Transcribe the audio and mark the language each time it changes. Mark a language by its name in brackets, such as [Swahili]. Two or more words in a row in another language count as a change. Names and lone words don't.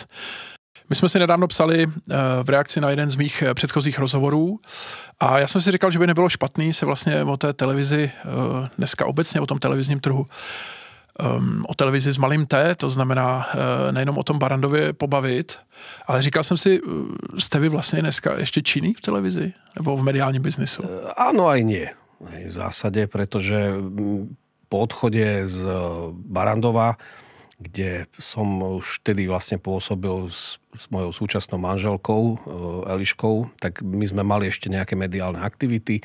[Czech] My jsme si nedávno psali v reakci na jeden z mých předchozích rozhovorů a já jsem si říkal, že by nebylo špatný se vlastně o té televizi, dneska obecně o tom televizním trhu, o televizi s malým T, to znamená nejenom o tom Barrandově pobavit, ale říkal jsem si, jste vy vlastně dneska ještě činný v televizi nebo v mediálním biznisu? [Slovak] Áno aj nie. V zásade, pretože po odchode z Barrandova, kde som už vtedy vlastne pôsobil s mojou súčasnou manželkou Eliškou, tak my sme mali ešte nejaké mediálne aktivity.